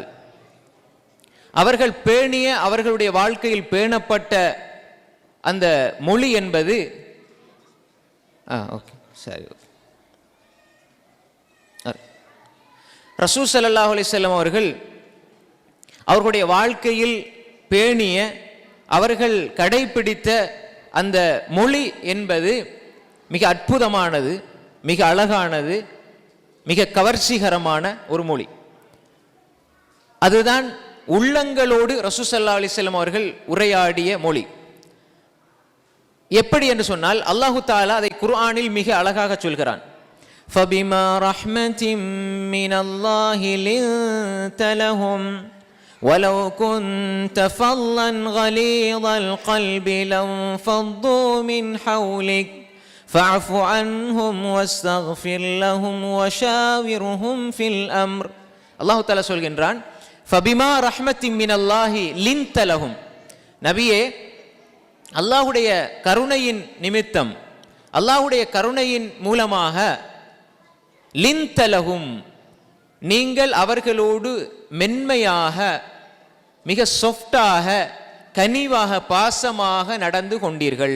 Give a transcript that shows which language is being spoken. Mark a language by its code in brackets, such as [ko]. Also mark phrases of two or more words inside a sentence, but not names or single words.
[ta] அவர்கள் பேணிய, அவர்களுடைய வாழ்க்கையில் பேணப்பட்ட அந்த மொழி என்பது ரசூல் [ar] صلى الله عليه وسلم [ta] அவர்கள் அவர்களுடைய வாழ்க்கையில் பேணிய, அவர்கள் கடைபிடித்த அந்த மொழி என்பது மிக அற்புதமானது, மிக அழகானது, மிக கவர்ச்சிகரமான ஒரு மொழி. அதுதான் உள்ளங்களோடு ரசூல் [ar] صلى الله عليه وسلم [ta] அவர்கள் உரையாடிய மொழி. எப்படி என்று சொன்னால், [ar] الله تعالى [ta] அதை குர்ஆனில் மிக அழகாக சொல்கிறான். [ar] فَبِمَا رَحْمَةٍ مِّنَ اللَّهِ لِنْتَ لَهُمْ وَلَوْ كُنْتَ فَظًّا غَلِيظَ الْقَلْبِ لَانفَضُّوا مِنْ حَوْلِكَ فَاعْفُ عَنْهُمْ وَاسْتَغْفِرْ لَهُمْ وَشَاوِرْهُمْ فِي الْأَمْرِ. الله تعالى [ta] சொல்கின்றான், [ar] فَبِمَا رَحْمَةٍ مِّنَ اللَّهِ لِنْتَ لَهُمْ. [ta] நபியே, அல்லாஹுடைய கருணையின் நிமித்தம், அல்லாஹுடைய கருணையின் மூலமாக லின்தலஹும், நீங்கள் அவர்களோடு மென்மையாக, மிக சொஃப்டாக, கனிவாக, பாசமாக நடந்து கொண்டீர்கள்.